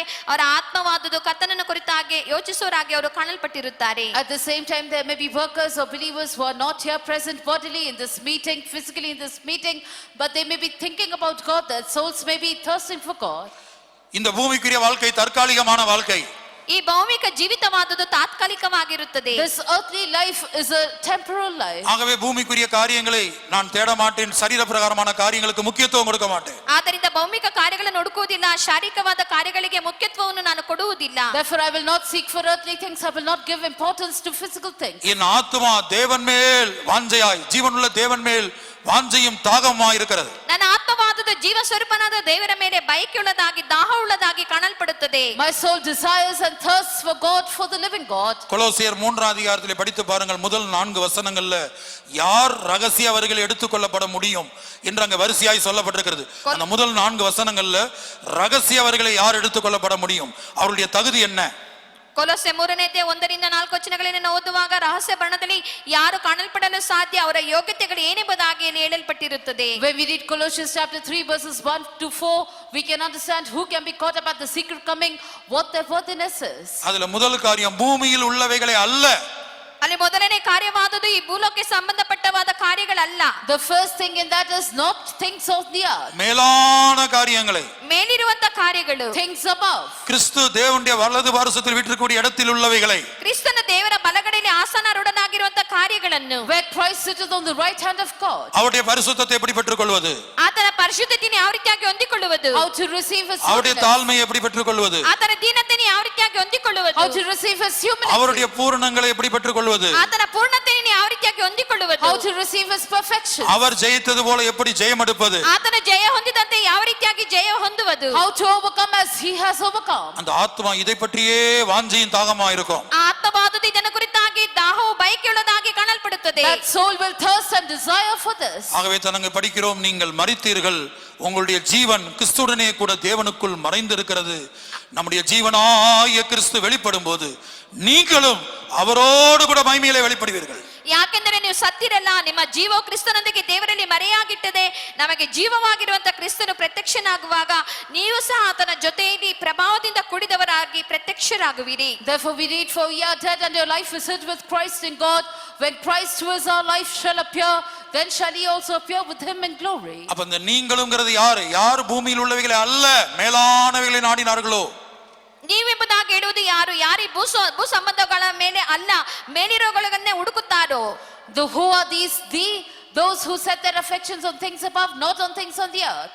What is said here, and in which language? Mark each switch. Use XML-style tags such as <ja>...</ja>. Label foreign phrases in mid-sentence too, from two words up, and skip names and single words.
<kn>ಅವರ ಆತ್ಮವಾದುದು ಕರ್ತನನ್ನು ಕುರಿತಾಗಿ ಯೋಚಿಸುವರಾಗಿ ಅವರು ಕಾಣಲ್ಪಟ್ಟಿರುತ್ತಾರೆ.</kn> <en>At the same time, there may be workers or believers who are not here present bodily in this meeting, physically in this meeting, but they may be thinking about God. Their souls may be thirsting for God.</en> <ta>இந்த பூமிக்குரிய வாழ்க்கை தற்காலிகமான வாழ்க்கை.</ta> <kn>ಈ ಭೌಮಿಕ ಜೀವಿತವಾದುದು ತಾತ್ಕಾಲಿಕವಾಗಿರುತ್ತದೆ.</kn> <en>This earthly life is a temporal life.</en> <ta>ஆகவே பூமிக்குரிய காரியங்களை நான் தேட மாட்டேன், சரீர பிரகாரமான காரியங்களுக்கு முக்கியத்துவம் கொடுக்க மாட்டேன்.</ta> <kn>ಆದ್ದರಿಂದ ಭೌಮಿಕ ಕಾರ್ಯಗಳನ್ನು ಹುಡುಕುವುದಿಲ್ಲ, ಶಾರೀರಿಕವಾದ ಕಾರ್ಯಗಳಿಗೆ ಮುಖ್ಯತ್ವವನ್ನು ನಾನು ಕೊಡುವುದಿಲ್ಲ.</kn> <en>Therefore I will not seek for earthly things, I will not give importance to physical things.</en> <ta>என் ஆத்துமா தேவன் மேல் வாஞ்சையாய், ஜீவனுள்ள தேவன் மேல் வாஞ்சையும் தாகமாய் இருக்கிறது.</ta> <kn>ನನ್ನ ಆತ್ಮವಾದದ್ದು ಜೀವ ಸ್ವರೂಪನಾದ ದೇವರ ಮೇಲೆ ಬಯಕೆಯುಳ್ಳದಾಗಿ ದಾಹವುಳ್ಳದಾಗಿ ಕಾಣಲ್ಪಡುತ್ತದೆ.</kn> <en>My soul desires and thirsts for God, for the living God.</en> <ta>கொலோசியர் 3 அதிகாரத்திலே படித்து பாருங்கள். முதல் 4 வசனங்கள்ல யார் ரகசியவர்கள் எடுத்துக்கொள்ளப்பட முடியும் என்று அங்க வரிசையாய் சொல்லப்பட்டிருக்கிறது. அந்த முதல் 4 வசனங்கள்ல ரகசியவர்களை யார் எடுத்துக்கொள்ளப்பட முடியும், அவருடைய தகுதி என்ன?</ta> <kn>ಕೊಲೊಸ್ಸೆ 3ನೇ ಅಧ್ಯಾಯ 1-4 ವಚನಗಳನ್ನು ಓದುವಾಗ ರಹಸ್ಯ ಬಣ್ಣದಲ್ಲಿ ಯಾರು ಕಾಣಲ್ಪಡಲು ಸಾಧ್ಯ, ಅವರ ಯೋಗ್ಯತೆಗಳು ಏನೆಂಬುದಾಗಿ ಇಲ್ಲಿ ಹೇಳಲ್ಪಟ್ಟಿರುತ್ತದೆ.</kn> <en>When we read Colossians chapter 3 verses 1 to 4, we can understand who can be caught up at the secret coming, what their worthiness is.</en> <ta>அதுல முதல் காரியம் பூமியில் உள்ளவைகளை அல்ல.</ta> <kn>ಅಲ್ಲಿ ಮೊದಲನೇ ಕಾರ್ಯವಾದದ್ದು ಈ ಭೂಲೋಕಕ್ಕೆ ಸಂಬಂಧಪಟ್ಟವಾದ ಕಾರ್ಯಗಳಲ್ಲ.</kn> <en>The first thing in that is not things of the earth.</en> <ta>மேலான காரியங்களை,</ta> <kn>ಮೇಲಿರುವಂತ ಕಾರ್ಯಗಳು,</kn> <en>things above.</en> <ta>கிறிஸ்து தேவனுடைய வலது பாரசத்தில் வீற்றிருக்கக்கூடிய இடத்தில் உள்ளவைகளை,</ta> <kn>ಕ್ರಿಸ್ತನ ದೇವರ ಬಲಗಡೆಯಲ್ಲಿ ಆಸನಾರೂಢನಾಗಿರುವಂತ ಕಾರ್ಯಗಳನ್ನು,</kn> <en>Where Christ sitteth on the right hand of God.</en> <ta>அவருடைய பரிசுத்தத்தை எப்படி பெற்றுக்கொள்வது,</ta> <kn>ಆತನ ಪರಿಶುದ್ಧತೆಯನ್ನು ಯಾವ ರೀತಿಯಾಗಿ ಹೊಂದಿಕೊಳ್ಳುವುದು,</kn> <en>How to receive his</en> <ta>அவருடைய</ta> <en>holiness.</en> <ta>தாழ்மையை எப்படி பெற்றுக்கொள்வது,</ta> <kn>ಆತನ ದೀನತೆಯನ್ನು ಯಾವ ರೀತಿಯಾಗಿ ಹೊಂದಿಕೊಳ್ಳುವುದು,</kn> <en>How to receive his humility.</en> <ta>அவருடைய பூரணங்களை எப்படி பெற்றுக்கொள்வது,</ta> <kn>ಆತನ ಪೂರ್ಣತೆಯನ್ನು ಯಾವ ರೀತಿಯಾಗಿ ಹೊಂದಿಕೊಳ್ಳುವುದು,</kn> <en>How to receive his perfection.</en> <ta>அவர் ஜெயித்தது போல எப்படி ஜெயம் எடுப்பது,</ta> <kn>ಆತನ ಜಯ ಹೊಂದಿದಂತೆ ಯಾವ ರೀತಿಯಾಗಿ ಜಯ ಹೊಂದುವುದು,</kn> <en>How to overcome as he has overcome.</en> <ta>அந்த ஆத்மா இதை பற்றியே வாஞ்சையும் தாகமா இருக்கும்.</ta> <kn>ಆತ್ಮವಾದದ್ದು ಇದನ್ನು ಕುರಿತಾಗಿ ದಾಹವು ಬಯಕೆಯುಳ್ಳದಾಗಿ ಕಾಣಲ್ಪಡುತ್ತದೆ.</kn> <en>That soul will thirst and desire for this.</en> <ta>ஆகவே நாங்கள் படிக்கிறோம், நீங்கள் மரித்தீர்கள், உங்களுடைய ஜீவன் கிறிஸ்துவுடனே கூட தேவனுக்குள் மறைந்திருக்கிறது. நம்முடைய ஜீவனாகிய கிறிஸ்து வெளிப்படும் போது நீங்களும் அவரோடு கூட மகிமையிலே வெளிப்படுவீர்கள்.</ta> <kn>ಯಾಕೆಂದರೆ ನೀವು ಸತ್ತಿರಲ್ಲ, ನಿಮ್ಮ ಜೀವವು ಕ್ರಿಸ್ತನೊಂದಿಗೆ ದೇವರಲ್ಲಿ ಮರೆಯಾಗಿಟ್ಟದೆ. ನಮಗೆ ಜೀವವಾಗಿರುವಂತ ಕ್ರಿಸ್ತನು ಪ್ರತ್ಯಕ್ಷನಾಗುವಾಗ ನೀವು ಸಹ ಆತನ ಜೊತೆಯಲ್ಲಿ ಪ್ರಭಾವದಿಂದ ಕೂಡಿದವರಾಗಿ ಪ್ರತ್ಯಕ್ಷರಾಗುವಿರಿ.</kn> <en>Therefore we read, for ye are dead and your life is hid with Christ in God. When Christ who is our life shall appear, then shall he also appear with him in glory.</en> <ta>அப்ப இந்த நீங்களும்ங்கிறது யாரு? யார் பூமியில் உள்ளவைகளை அல்ல மேலானவைகளை நாடினார்களோ.</ta> <kn>ನೀವೆಂಬುದಾಗಿ ಹೇಳುವುದು ಯಾರು? ಯಾರು ಈ ಭೂ ಸಂಬಂಧಗಳ ಮೇಲೆ ಅಲ್ಲ, ಮೇಲಿರೋಗಳನ್ನೇ ಹುಡುಕುತ್ತಾರೋ.</kn> <en>Who are these? Those who set their affections on things above, not on things on the earth.</en>